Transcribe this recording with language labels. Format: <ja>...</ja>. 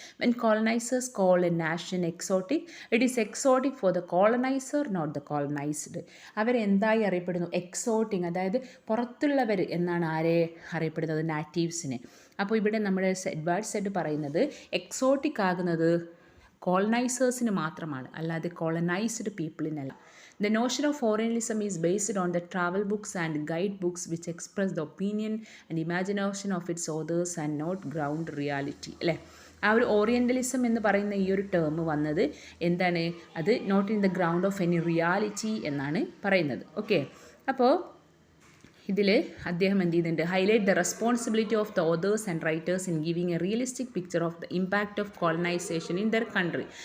<en>When colonisers call a nation exotic, it is exotic for the coloniser not the colonised.</en> <ml>അവരെന്തായി അറിയപ്പെടുന്നു? Exotic, അതായത് പുറത്തുള്ളവർ എന്നാണ് ആരെ അറിയപ്പെടുന്നത്? നാറ്റീവ്സിനെ. അപ്പോൾ ഇവിടെ നമ്മുടെ എഡ്വേർഡ് സെഡ് പറയുന്നത് എക്സോട്ടിക് ആകുന്നത് കോളനൈസേഴ്സിന് മാത്രമാണ്, അല്ലാതെ colonised പീപ്പിളിനല്ല.</ml> <en>The notion of foreignism is based on the travel books and guide books which express the opinion and imagination of its authors and not ground reality, അല്ലേ?</en> <ml>ആ ഒരു ഓറിയൻ്റലിസം എന്ന് പറയുന്ന ഈ ഒരു ടേം വന്നത് എന്താണ്?</ml> <en>അത് not in the ground of any reality</en> <ml>എന്നാണ് പറയുന്നത്. ഓക്കെ, അപ്പോൾ ഇതിൽ അദ്ദേഹം എന്ത് ചെയ്യുന്നുണ്ട്?</ml> <en>Highlight the responsibility of the authors and writers in giving a realistic picture of the impact of colonisation in their country.</en>